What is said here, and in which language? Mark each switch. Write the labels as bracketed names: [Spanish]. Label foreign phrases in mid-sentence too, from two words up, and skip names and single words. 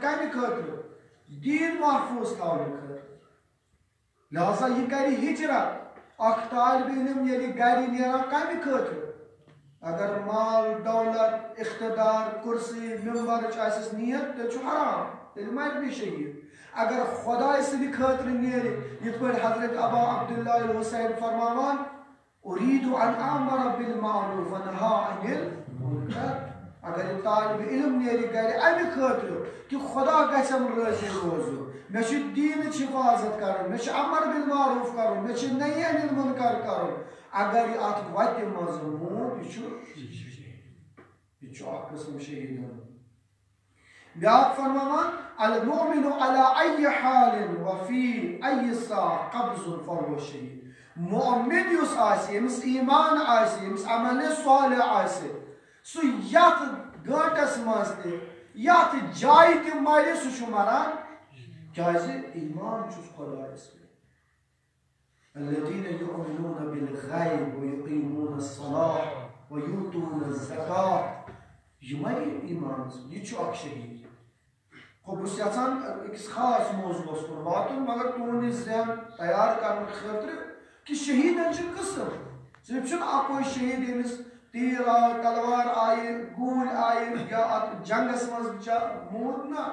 [Kashmiri] کمہِ خٲطرٕ دیٖن محفوظ تھاونہٕ خٲطرٕ لہذا یہِ کرِ ہجرت اکھ طالبہِ علم ییٚلہِ گرِ نیران کمہِ خٲطرٕ اگر مال دولت اقتدار کرسی ممبرچ آسس نیت تیٚلہِ چھُ حرام تیٚلہِ مرِ نہٕ شہید اگر خۄداے سٕنٛدِ خٲطرٕ نیرِ یِتھ پٲٹھۍ حضرت ابا عبداللہ الحسین فرماوان [Arabic] اُریٖدُ ان آمر بالمعروف ونہا عن المنکر [Kashmiri] اگر یہِ طالبہِ علم نیرِ گرِ امہِ خٲطرٕ کہِ خۄدا گژھٮ۪م رٲضی روزُن مےٚ چھُ دیٖنٕچ حفاظت کرُن مےٚ چھُ [Arabic] امر بالمعروف [Kashmiri] کرُن مےٚ چھُ [Arabic] نہی عن المنکر [Kashmiri] کرُن اگر یہِ اتھ وتہِ منٛز موٗد یہِ چھُ اکھ قٕسم شہیدن بیاکھ فرماوان [Arabic] المؤمن على اي حال وفي اي ساعة قبض فهو [Kashmiri] شہید مؤمن یُس آسہِ ییٚمِس ایمان آسہِ ییٚمِس عملِ صالح آسہِ سُہ یتھ گٲنٛٹس منٛز تہِ یتھ جایہِ تہِ مرِ سُہ چھُ مران کیازِ ایمان چھُس خۄدایس [Arabic] الذين يؤمنون بالغيب ويقيمون الصلاة ويؤتون الزكاة [Kashmiri] يمرِ ایمانس یہِ چھُ اکھ شہید بہٕ چھُس یژھان أکِس خاص موضوعس کُن واتُن مگر تُہُنٛد یہِ ذہن تیار کرنہٕ خٲطرٕ کہِ شہیدن چھِ قٕسم صرف چھُنہٕ اکوے شہید ییٚمِس تیٖر آو تلوار آیہِ گوٗلۍ آیہِ یا اتھ جنگس منٛز موٗد نہ